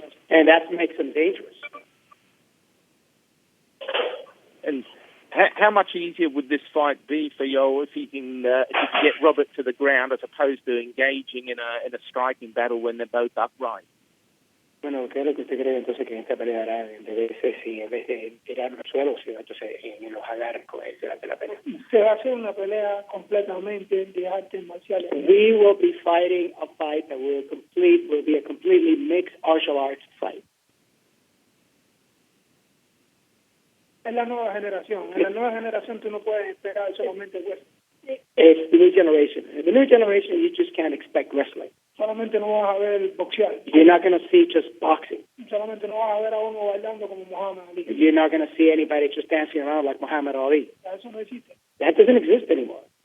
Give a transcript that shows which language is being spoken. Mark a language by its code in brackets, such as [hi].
[en] And that makes him dangerous. And how much easier would this fight be for Yoel if he can get Robert to the ground as opposed to engaging in a striking battle when they're both upright? [es] Bueno, ¿qué es lo que usted cree entonces que esta pelea hará? Debe ser si en vez de tirarlo al suelo, si entonces en los agarres con él durante la pelea. Se va a hacer una pelea completamente de artes marciales. [en] We will be fighting a fight that will be a completely mixed martial arts fight. [es] Es la nueva generación. En la nueva generación tú no puedes esperar solamente wrestling. [en] It's the new generation. In the new generation, you just can't expect wrestling. [es] Solamente no vas a ver boxear. [en] You're not going to see just boxing. [es] Solamente no vas a ver a uno bailando como Muhammad Ali. [en] You're not going to see anybody just dancing around like Muhammad Ali. [es] Eso no existe. [en] That doesn't exist anymore.